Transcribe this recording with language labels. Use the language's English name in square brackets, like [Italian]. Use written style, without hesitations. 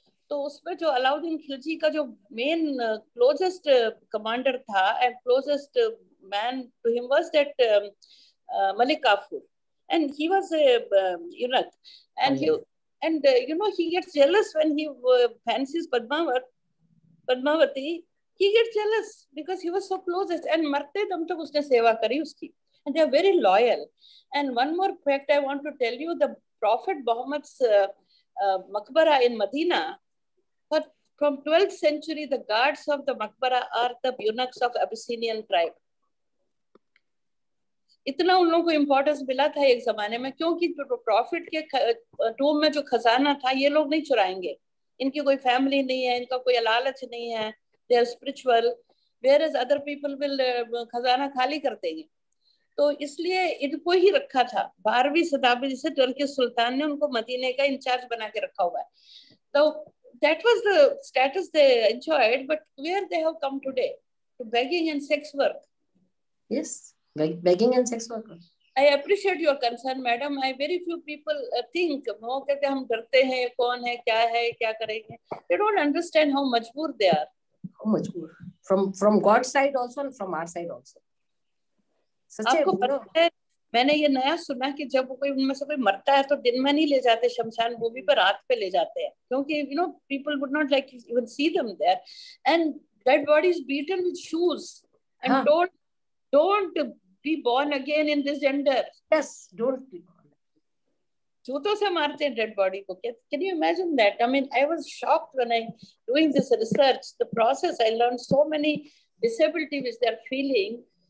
[Hindi] तो उसमें जो अलाउद्दीन खिलजी का जो मेन क्लोजेस्ट कमांडर था [English] And closest man to him was that Malik Kafur, and he was a eunuch, and he gets jealous when he fancies Padmavati. He gets jealous because he was so closest, and [Hindi] मरते दम तक उसने सेवा करी उसकी, [English] and they are very loyal. And one more fact I want to tell you, the Prophet Muhammad's maqbara in Medina, but from 12th century, the guards of the maqbara are the eunuchs of Abyssinian tribe. [Hindi] इतना उन लोगों को importance मिला था एक जमाने में, क्योंकि प्रॉफिट के टूम में जो खजाना था ये लोग नहीं चुराएंगे, इनकी कोई फैमिली नहीं है, इनका कोई लालच नहीं है, [English] they are spiritual, whereas other people [Hindi] will खजाना खाली कर देंगे। तो इसलिए इनको ही रखा था 12वीं शताब्दी से तुर्किश सुल्तान ने उनको मदीने का इंचार्ज बना के रखा हुआ है। [English] तो that was the status they enjoyed, but where they have come today to begging and sex work. Yes, begging and sex work. I appreciate your concern, madam. I very few people think [Hindi] वो कहते हम डरते हैं, कौन है, क्या करेंगे. [English] They don't understand how मजबूर they are. How मजबूर from God's side also and from our side also. [Hindi] आपको पता है, मैंने ये नया सुना कि जब कोई उनमें से कोई मरता है तो दिन में नहीं ले जाते शमशान भूमि पर, रात पे ले जाते हैं, क्योंकि [English] you know people would not like even see them there, and that body is beaten with shoes and don't be born again in this gender. Yes, don't be born. [Hindi] जूतों से मारते हैं डेड बॉडी को. [English] Can you imagine that? I mean, I was shocked when I doing this research, the process. I learned so many disability which they are feeling.